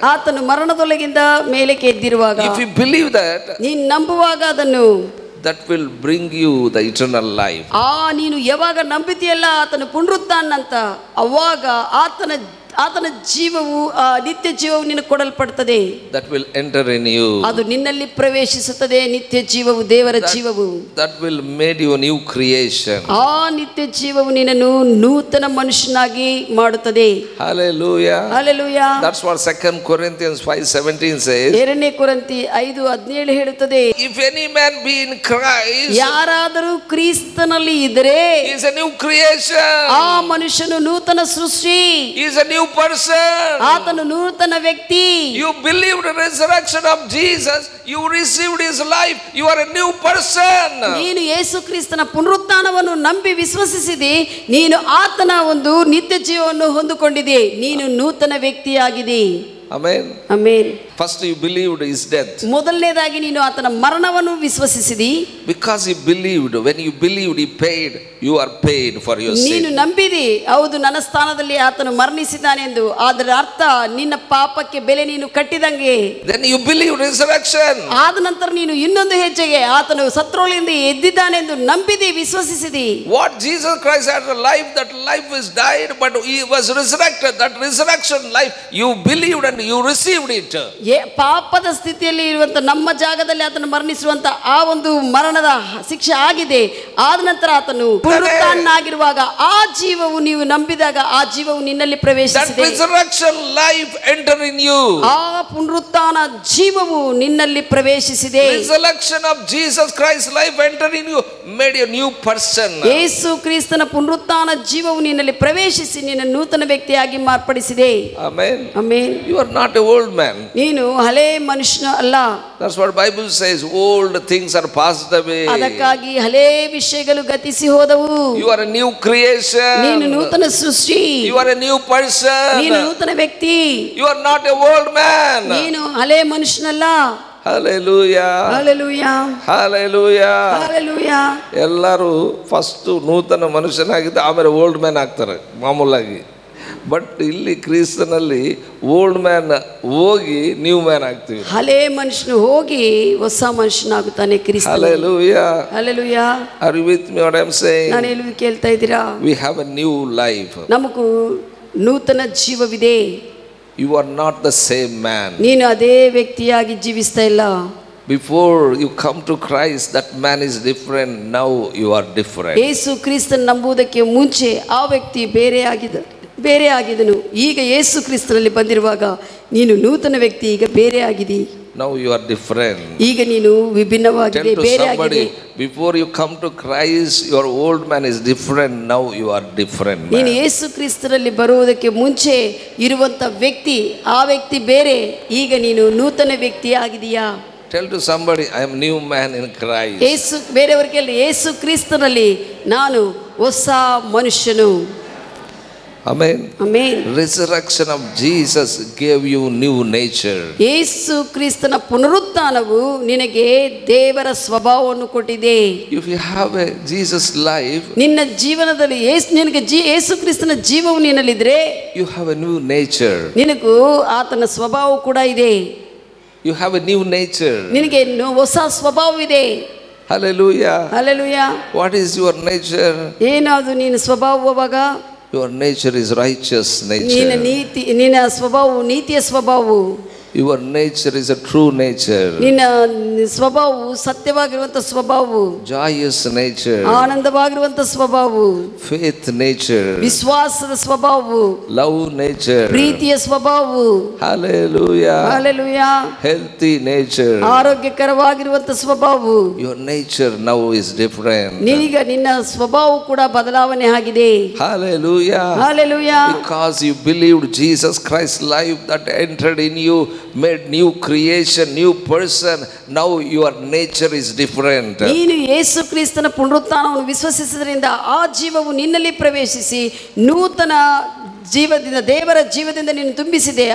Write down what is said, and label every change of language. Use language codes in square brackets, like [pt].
[kn] ಆತನು ಮರಣದೊಳಗಿಂದ ಮೇಲಕ್ಕೆ ಎದ್ದಿರುವಾಗ, [en] if you believe that, [kn] ನೀನು ನಂಬುವಾಗ ಅದನ್ನು, [en] that will bring you the eternal life. [kn] ನೀನು ಯಾವಾಗ ನಂಬಿದೆಯಲ್ಲ ಆತನು ಪುನರುತ್ಥಾನ ಅಂತ, ಅವಾಗ ಆತನ ಜೀವವು, ನಿತ್ಯ ಜೀವವು ನಿನಗೆ ಕೊಡಲ್ಪಡುತ್ತದೆ. [en] That will enter in you. [kn] ಅದು ನಿನ್ನಲ್ಲಿ ಪ್ರವೇಶಿಸುತ್ತದೆ. ನಿತ್ಯ ಜೀವವು, ದೇವರ ಜೀವವು. [en] That will made you a new creation. [kn] ಆ ನಿತ್ಯ ಜೀವವು ನಿನ್ನನ್ನು ನೂತನ ಮನುಷ್ಯನಾಗಿ ಮಾಡುತ್ತದೆ. [en] Hallelujah. Hallelujah. That's what 2 Corinthians 5:17 says. [kn] 2 ಕೊರಿಂಥಿ 5:17 ಹೇಳುತ್ತದೆ. [en] If any man be in Christ, [kn] ಯಾರಾದರೂ ಕ್ರಿಸ್ತನಲ್ಲಿ ಇದ್ದರೆ [en] he is a new creation. [kn] ಆ ಮನುಷ್ಯನು ನೂತನ ಸೃಷ್ಟಿ. [en] He is a new person. [kn] ಆತನು ನೂತನ ವ್ಯಕ್ತಿ. [en] You believed the resurrection of Jesus. You received his life. You are a new person. [kn] ನೀನು ಯೇಸು ಕ್ರಿಸ್ತನ ಪುನರುತ್ಥಾನವನ್ನು ನಂಬಿ ವಿಶ್ವಸಿಸಿದಿ, ನೀನು ಆತನ ಒಂದು ನಿತ್ಯ ಜೀವವನ್ನು ಹೊಂದಿಕೊಂಡಿದೆ, ನೀನು ನೂತನ ವ್ಯಕ್ತಿಯಾಗಿದೆ. [en] Amen. [kn] Amen. [en] First you believed his death. [kn] ಮೊದಲನೇದಾಗಿ ನೀನು ಆತನ ಮರಣವನ್ನು ವಿಶ್ವಸಿಸಿದಿ. [en] Because you believed, when you believed he paid, you are paid for your sin. [kn] ನೀನು ನಂಬಿದಿ, ಹೌದು ನನ್ನ ಸ್ಥಾನದಲ್ಲಿ ಆತನು ಮರಣಿಸಿದ್ದಾನೆಂದು, ಅದರ ಅರ್ಥ ನಿನ್ನ ಪಾಪಕ್ಕೆ ಬೆಲೆ ನೀನು ಕಟ್ಟಿದಂಗೆ. [en] Then you believed resurrection. [kn] ಆದ ನಂತರ ನೀನು ಇನ್ನೊಂದು ಹೆಜ್ಜೆಗೆ ಆತನು ಸತ್ರೋಳಿಯಿಂದ ಎದ್ದಿದ್ದಾನೆಂದು ನಂಬಿದಿ, ವಿಶ್ವಸಿಸಿದಿ. [en] What Jesus Christ had a life, that life is died, but he was resurrected. That resurrection life you believed and you received it. [kn] ಪಾಪದ ಸ್ಥಿತಿಯಲ್ಲಿ ಇರುವಂತ ನಮ್ಮ ಜಾಗದಲ್ಲಿ ಆತನು ಮರಣಿಸುವಂತ ಆ ಒಂದು ಮರಣದ ಶಿಕ್ಷೆ ಆಗಿದೆ. ಆದ ನಂತರ ಆತನು ಪುನರುತ್ಥಾನನಾಗಿರುವಾಗ ಆ ಜೀವವು ನೀವು ನಂಬಿದಾಗ ಆ ಜೀವವು ನಿನ್ನಲ್ಲಿ ಪ್ರವೇಶಿಸಿದೆ. [en] That resurrection life enter in you. [kn] ಆ ಪುನರುತ್ಥಾನ ಜೀವವು ನಿನ್ನಲ್ಲಿ ಪ್ರವೇಶಿಸಿದೆ. [en] Resurrection of Jesus Christ life enter in you, made you a new person. [kn] ಯೇಸು ಕ್ರಿಸ್ತನ ಪುನರುತ್ಥಾನ ಜೀವವು ನಿನ್ನಲ್ಲಿ ಪ್ರವೇಶಿಸಿ ನಿನ್ನ ನೂತನ ವ್ಯಕ್ತಿಯಾಗಿ ಮಾರ್ಪಡಿಸಿದೆ. [en] Amen. [kn] Amen. [en] You are not a old man. [kn] ನೀನು ಹಳೆ ಮನುಷ್ಯನ ಅಲ್ಲ. [en] That's what Bible says. Old things are passed away. [kn] ಅದಕ್ಕಾಗಿ ಹಳೆ ವಿಷಯಗಳು ಗತಿಸಿ ಹೋದವು. [en] You are a new creation. [kn] ನೀನು ನೂತನ ಸೃಷ್ಟಿ. [en] You are a new person. [kn] ನೀನು ನೂತನ ವ್ಯಕ್ತಿ. [en] You are not a old man. [kn] ನೀನು ಹಳೆ ಮನುಷ್ಯನಲ್ಲ. [en] Hallelujah. Hallelujah. Hallelujah. Hallelujah. [kn] ಎಲ್ಲರೂ [en] first [kn] ನೂತನ ಮನುಷ್ಯನಾಗಿದ್ದು ಆಮೇಲೆ [en] old man [kn] ಆಗ್ತಾರೆ ಮಾಮೂಲಾಗಿ. [en] but [kn] ಇಲ್ಲಿ ಕ್ರಿಸ್ತನಲ್ಲಿ [en] old man [kn] ಹೋಗಿ [en] new man [kn] ಆಗ್ತೀವಿ. ಹಳೆ ಮನುಷ್ಯನು ಹೋಗಿ ಹೊಸ ಮನುಷ್ಯನಾಗುತ್ತಾನೆ ಕ್ರಿಸ್ತ. [en] Hallelujah. Hallelujah. Are you with me what I am saying? [kn] ನಾನು ಹೇಳುವುದು ಕೇಳ್ತಾ ಇದ್ದೀರಾ? [en] We have a new life. [kn] ನಮಗೂ ನೂತನ ಜೀವವಿದೆ. [en] You are not the same man. [kn] ನೀನು ಅದೇ ವ್ಯಕ್ತಿಯಾಗಿ ಜೀವಿಸ್ತಾ ಇಲ್ಲ. [en] Before you come to Christ, that man is different. Now you are different. [kn] ಯೇಸು ಕ್ರಿಸ್ತನ ನಂಬುವುದಕ್ಕೆ ಮುಂಚೆ ಆ ವ್ಯಕ್ತಿ ಬೇರೆ ಆಗಿದನು. ಈಗ ಯೇಸು ಕ್ರಿಸ್ತನಲ್ಲಿ ಬಂದಿರುವಾಗ ನೀನು ನೂತನ ವ್ಯಕ್ತಿ, ಈಗ ಬೇರೆ ಆಗಿದಿ. [en] Now you are different. [kn] ಈಗ ನೀನು ವಿಭಿನ್ನವಾಗಿದೆ, ಬೇರೆ ಆಗಿದೆ. [en] Before you come to Christ, your old man is different. Now you are different. [kn] ನೀನು ಯೇಸು ಕ್ರಿಸ್ತನಲ್ಲಿ ಬರುವುದಕ್ಕೆ ಮುಂಚೆ ಇರುವಂತ ವ್ಯಕ್ತಿ, ಆ ವ್ಯಕ್ತಿ ಬೇರೆ, ಈಗ ನೀನು ನೂತನ ವ್ಯಕ್ತಿ ಆಗಿದೀಯಾ? [en] Tell to somebody, I am new man in Christ. [kn] ಯೇಸು ಬೇರೆಯವರಿಗೆ ಹೇಳಿ, ಯೇಸು ಕ್ರಿಸ್ತನಲ್ಲಿ ನಾನು ಹೊಸ ಮನುಷ್ಯನು. [en] Amen. Amen. Resurrection of Jesus gave you new nature. [kn] ಯೇಸು ಕ್ರಿಸ್ತನ ಪುನರುತ್ಥಾನವು ನಿನಗೆ ದೇವರ ಸ್ವಭಾವವನ್ನು ಕೊಟ್ಟಿದೆ. [en] If you have a Jesus life, [kn] ನಿನ್ನ ಜೀವನದಲ್ಲಿ ನಿನಗೆ ಯೇಸು ಕ್ರಿಸ್ತನ ಜೀವವು ನಿನ್ನಲ್ಲಿದ್ರೆ [en] you have a new nature. [kn] ನಿನಗೂ ಆತನ ಸ್ವಭಾವ ಕೂಡ ಇದೆ. [en] You have a new nature. [kn] ನಿನಗೆ ಹೊಸ ಸ್ವಭಾವವಿದೆ. [en] Hallelujah. Hallelujah. What is your nature? [kn] ಏನದು ನಿನ್ನ ಸ್ವಭಾವವಾಗ? [en] Your nature is righteous nature. [kn] ನಿನ್ನ ಸ್ವಭಾವವು ನೀತಿಯ ಸ್ವಭಾವವು. [en] Your nature is a true nature. [kn] ನಿನ್ನ ಸ್ವಭಾವವು ಸತ್ಯವಾಗಿರುವಂತ ಸ್ವಭಾವವು. [en] Joyous nature. [kn] ಆನಂದವಾಗಿರುವಂತ ಸ್ವಭಾವವು. [en] Faith nature. [kn] ವಿಶ್ವಾಸದ ಸ್ವಭಾವವು. [en] Love nature. [kn] ಪ್ರೀತಿಯ ಸ್ವಭಾವವು. [en] Hallelujah. Hallelujah. Healthy nature. [kn] ಆರೋಗ್ಯಕರವಾಗಿರುವಂತ ಸ್ವಭಾವವು. [en] Your nature now is different. [kn] ನಿನಗೆ ನಿನ್ನ ಸ್ವಭಾವವು ಕೂಡ ಬದಲಾವಣೆ ಆಗಿದೆ. [en] Hallelujah. Hallelujah. Because you believed Jesus Christ's life that entered in you, made new creation, new person. Now your nature is different. [kn] ನೀನು ಯೇಸು ಕ್ರಿಸ್ತನ ಪುನರುತ್ಥಾನವನ್ನು ವಿಶ್ವಸಿಸಿದ್ರಿಂದ ಆ ಜೀವವು ನಿನ್ನಲ್ಲಿ ಪ್ರವೇಶಿಸಿ ನೂತನ ಜೀವದಿಂದ, ದೇವರ ಜೀವದಿಂದ ನೀನು ತುಂಬಿಸಿದೆ.